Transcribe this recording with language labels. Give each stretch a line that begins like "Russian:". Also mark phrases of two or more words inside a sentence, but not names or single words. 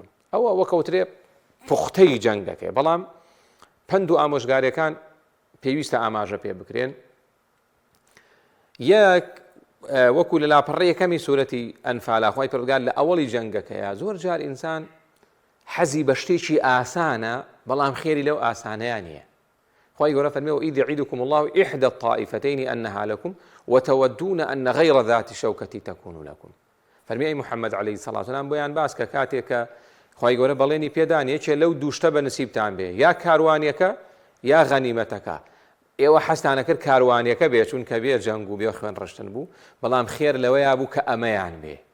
Central Kurdish: ئەوە وەکەوترێ پوختەی جەنگەکەی بەڵام پند و ئامۆژگاریەکان پێویستە ئاماژە پێ بکرێن. یەک وەکو لە لاپەڕی یەکەمی سوورەتی ئەنفال خوای پەروەردگار لە ئەوەڵی جەنگەکەیە زۆر جار ئینسان حەزی بە شتێکی ئاسانە بەڵام خێری لەو ئاسانەیان نییە. خوای گەورە فەرمێ
Arabic: وإذ يعدكم الله إحدى الطائفتين أنها لكم وتودون أن غير ذات الشوكة تكون لكم.
Central Kurdish: فەرمی ئەی محەممەد
Arabic: عەلەیهی سەڵات وسەلام
Central Kurdish: بۆیان باس کە کاتێکە خوای گەورە بەڵێنی پێدانێ چێ لەو دووشتە بە نسیبتان بێ یا کاروانیەکە یا غەنیمەتەکە. ئێوە حەستانە کرد کاروانیەکە بێ چون کە بێ جەنگ و بێ خوێن ڕشتن بوو بەڵام خێر لەوەیە بوو کە ئەمەیان بێ.